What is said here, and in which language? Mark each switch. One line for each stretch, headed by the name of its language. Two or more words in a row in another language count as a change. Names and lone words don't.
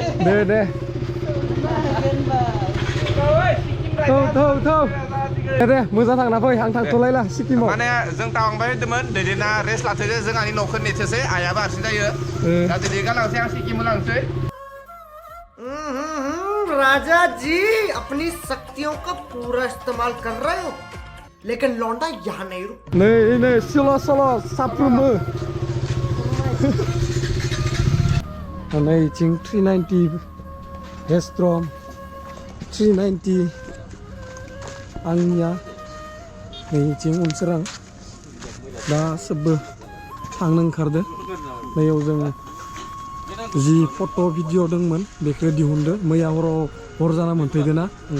Bodo: दे थौ दे मोजां थांना फै आं थांथ'लायला सिक्किमाव माने जों टावांबाय होदोंमोन दैदेना रेस्ट लाथ'दो जोंहानि न'खौ नेथोसै आइयाबो हारसिं जायो दा दैदेन गालांसै आं सिक्किमाव लांसै
Hindi: राजा जी अपनी शक्तियों का पूरा इस्तेमाल कर रहे हो लेकिन लौंडा यहाँ नहीं रुक
Bodo: नै सल' साफ्रोमबो नै इथिं 390 रेस्ट्रम 390 आंनिया नै इथिं उनसोरां दा सबबो थांनो ओंखारदो नैयाव जों जि फट' भिडिअ दंमोन बेखौ दिहुनदो मैया हराव हर जाना मोनफैदो ना